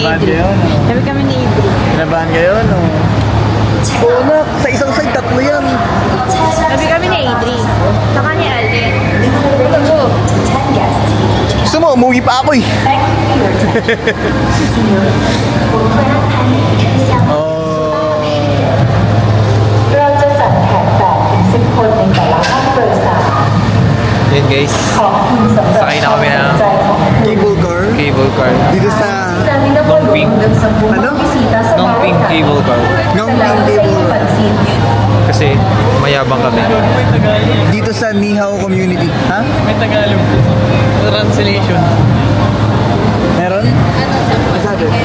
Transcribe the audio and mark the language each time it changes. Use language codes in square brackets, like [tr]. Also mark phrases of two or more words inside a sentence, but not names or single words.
[tl] Kinabahan Idri. kayo, no? Tabi kami ni Idri. Kinabahan kayo, no? Oo na, sa isang side, tatlo yan. Tabi kami ni Idri. Saka ni Alden. Gusto mo, umuwi pa ako eh. Oh. [th] เราจะจัดแขก8 ถึง 10 คนในแต่ละห้องโดยสาร [tl] Yan guys. [th] ขอบคุณสำหรับ [tl] Sakay na kami ng [th] ใจของ [en] Cable car. cable car. [tl] Dito sa... Nongping. Ano? Nongping cable car. Nongping cable car. Kasi mayabang kami. Dito sa Nihao community. Ha? May Tagalog. Translation. Meron? Ano sabi?